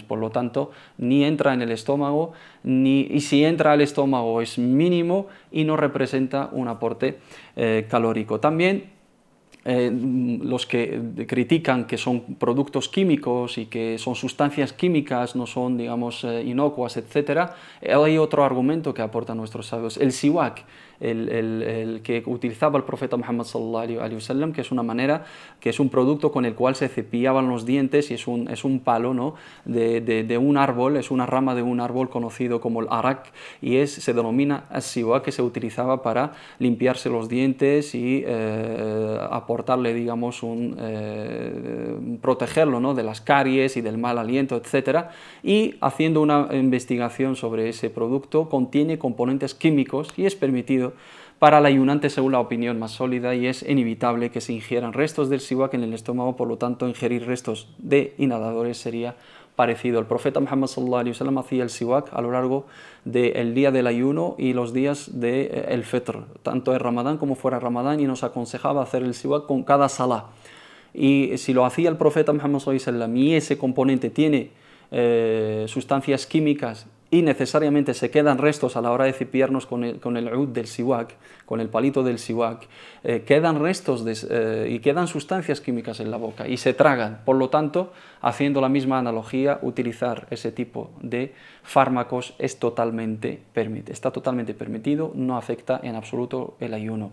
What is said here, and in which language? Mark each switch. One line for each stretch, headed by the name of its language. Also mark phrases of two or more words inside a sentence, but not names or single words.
Spanish: Por lo tanto, ni entra en el estómago, y si entra al estómago es mínimo y no representa un aporte calórico. También los que critican que son productos químicos y que son sustancias químicas, no son, digamos, inocuas, etc., hay otro argumento que aportan nuestros sabios, el siwak, el que utilizaba el profeta Muhammad
Arabic: صلى الله عليه وسلم,
Spanish: que es una manera, que es un producto con el cual se cepillaban los dientes, y es un palo, ¿no?, de un árbol, es una rama de un árbol conocido como el arak, y se denomina as-siwak, que se utilizaba para limpiarse los dientes y aportarle, digamos, protegerlo, ¿no?, de las caries y del mal aliento, etc. Y haciendo una investigación sobre ese producto, contiene componentes químicos y es permitido para el ayunante según la opinión más sólida, y es inevitable que se ingieran restos del siwak en el estómago. Por lo tanto, ingerir restos de inhaladores sería parecido. El profeta Muhammad
Arabic: صلى الله عليه وسلم
Spanish: hacía el siwak a lo largo del día del ayuno y los días del fitr, tanto en Ramadán como fuera de Ramadán, y nos aconsejaba hacer el siwak con cada salah. Y si lo hacía el profeta Muhammad
Arabic: صلى الله عليه وسلم
Spanish: y ese componente tiene sustancias químicas y necesariamente se quedan restos a la hora de cepillarnos con el ud del siwak, con el palito del siwak, quedan restos y quedan sustancias químicas en la boca y se tragan. Por lo tanto, haciendo la misma analogía, utilizar ese tipo de fármacos está totalmente permitido, no afecta en absoluto el ayuno.